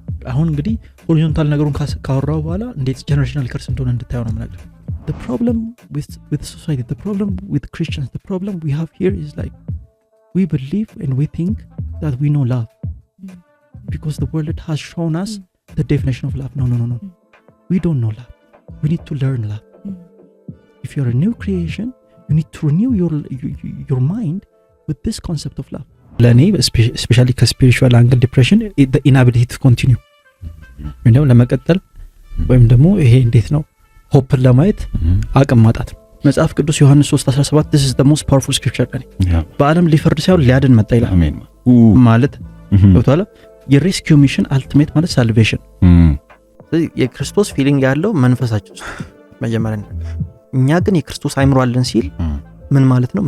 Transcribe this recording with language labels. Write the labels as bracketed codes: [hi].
[am] አሁን እንግዲህ ሆሪዞንታል ነገሩን ካወራው በኋላ እንዴት ጀነሬሽናል ከርስ እንደሆነ እንድታየው ነው ማለት ነው። [en] The problem with society, the problem with Christians, the problem we have here is like we believe and we think that we know love because the world has shown us the definition of love. No. We don't know love. We need to learn love. If you're a new creation, you need to renew your mind with this concept of love. [am] ለኔ [en] especially ከspiritual angle depression, the inability to continue [am] ለመቀጠል ወይም ደግሞ ይሄ እንዴት ነው ሆፕን ለማየት አቅም ማጣት ነው። መጽሐፍ ቅዱስ ዮሐንስ 3:17 [en] this is the most powerful scripture [am] ለኔ በዓለም ሊፈርድ ሳይሆን ሊያድን መጣ ይላል። አሜን ማለት ገብቶሃል። የሬስኪው ሚሽን አልቲሜት ማለት ሳልቬሽን። ስለዚህ የክርስቶስ ፊሊንግ ያለው መንፈሳችን ውስጥ መጀመሪያ ነው። እኛ ግን የክርስቶስ አይምሮ አለን ሲል ምን ማለት ነው?